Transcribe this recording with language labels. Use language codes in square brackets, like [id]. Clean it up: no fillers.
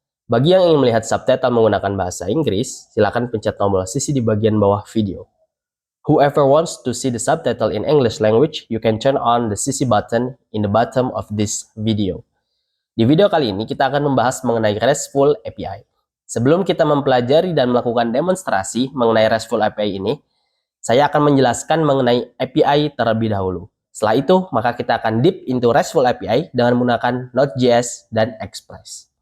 [id] Bagi yang ingin melihat subtitle menggunakan bahasa Inggris, silakan pencet tombol sisi di bagian bawah video. [en] Whoever wants to see the subtitle in English language, you can turn on the CC button in the bottom of this video. [id] Di video kali ini kita akan membahas mengenai RESTful API. Sebelum kita mempelajari dan melakukan demonstrasi mengenai RESTful API ini, saya akan menjelaskan mengenai API terlebih dahulu. Setelah itu, maka kita akan [en] deep into [id] RESTful API dengan menggunakan Node.js dan Express.